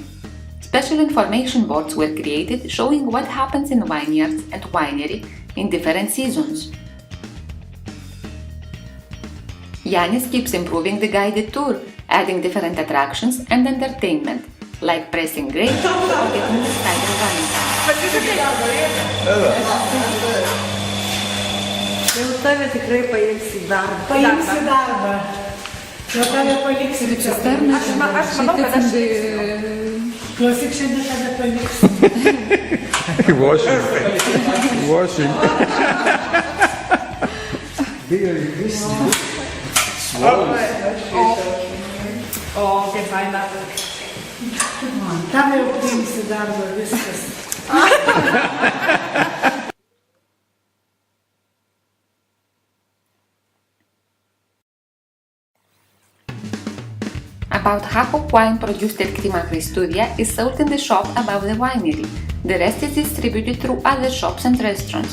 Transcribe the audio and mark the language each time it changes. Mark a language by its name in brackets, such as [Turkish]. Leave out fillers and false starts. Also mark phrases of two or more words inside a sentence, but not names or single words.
[English] Special information boards were created showing what happens in vineyards and winery in different seasons. Yanis keeps improving the guided tour, adding different attractions and entertainment, like pressing grapes or getting the cider wine. [Lithuanian] Jau tave tikrai paimsi į darbą. Paimsi į darbą. Jau tave paliksi čia. Aš manau, kad aš... Klausyk, šiandien tave paliksi. Washing. O, kaip faina. Tave jau paimsi į darbą, viskas. [English] About half of wine produced at Ktima Christoudia is sold in the shop above the winery. The rest is distributed through other shops and restaurants.